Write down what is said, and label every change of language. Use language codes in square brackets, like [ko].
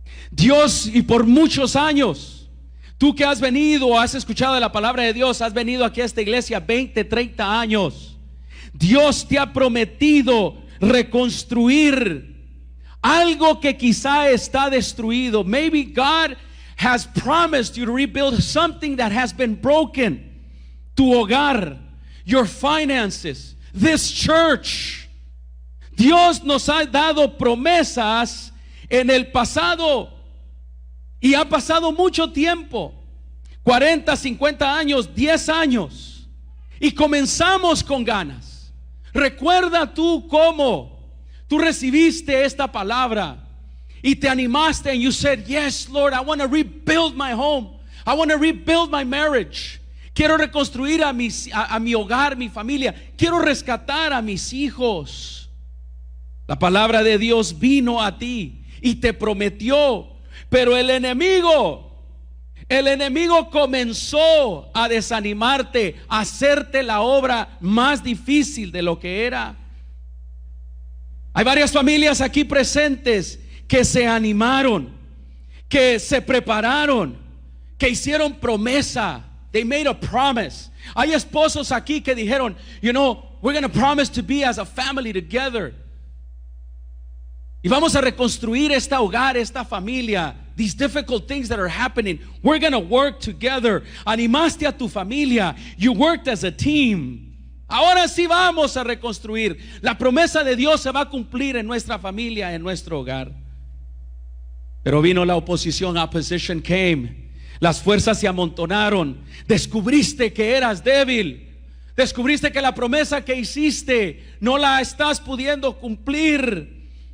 [es] Dios, y por muchos años, tú que has venido, has escuchado la palabra de Dios, has venido aquí a esta iglesia 20, 30 años, Dios te ha prometido reconstruir algo que quizá está destruido. [en] Maybe God has promised you to rebuild something that has been broken. [es] Tu hogar, [en] your finances, this church. [es] Dios nos ha dado promesas en el pasado. Y ha pasado mucho tiempo, 40, 50 años, 10 años, y comenzamos con ganas. Recuerda tú cómo tú recibiste esta palabra y te animaste, [en] and you said, yes, Lord, I want to rebuild my home. I want to rebuild my marriage. [es] Quiero reconstruir a mi hogar, mi familia. Quiero rescatar a mis hijos. La palabra de Dios vino a ti y te prometió. Pero el enemigo comenzó a desanimarte, a hacerte la obra más difícil de lo que era. Hay varias familias aquí presentes que se animaron, que se prepararon, que hicieron promesa. [en] They made a promise. [es] Hay esposos aquí que dijeron, [en] we're going to promise to be as a family together. [es] Y vamos a reconstruir este hogar, esta familia. [en] These difficult things that are happening, we're going to work together. [es] Animaste a tu familia. [en] You worked as a team. [es] Ahora sí vamos a reconstruir. La promesa de Dios se va a cumplir en nuestra familia, en nuestro hogar. Pero vino la oposición. [en] Opposition came. [es] Las fuerzas se amontonaron. Descubriste que eras débil. Descubriste que la promesa que hiciste no la estás pudiendo cumplir.